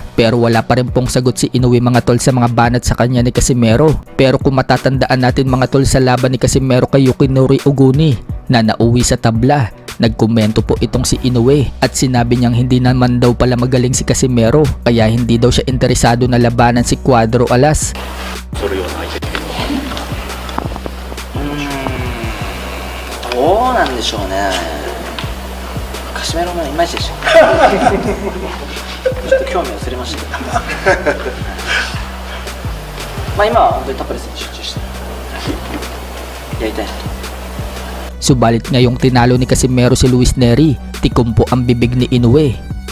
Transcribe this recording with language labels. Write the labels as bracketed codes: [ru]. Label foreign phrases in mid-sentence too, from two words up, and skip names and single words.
[tl] Pero wala pa rin pong sagot si Inoue mga tol sa mga banat sa kanya ni Casimero. Pero kung matatandaan natin mga tol sa laban ni Casimero kay Yukinori Oguni na nauwi sa tabla, nagkomento po itong si Inoue at sinabi niyang hindi naman daw pala magaling si Casimero kaya hindi daw siya interesado na labanan si Cuadro Alas. [ja] どうなんでしょうね。カシメロもいまいちでした。ちょっと興味を忘れましたけど。まあ今は本当にタッパレスに集中してやりたいなと。 [tl] Subalit ngayong tinalo ni Casimero si Luis Nery, tikom po ang bibig ni Inoue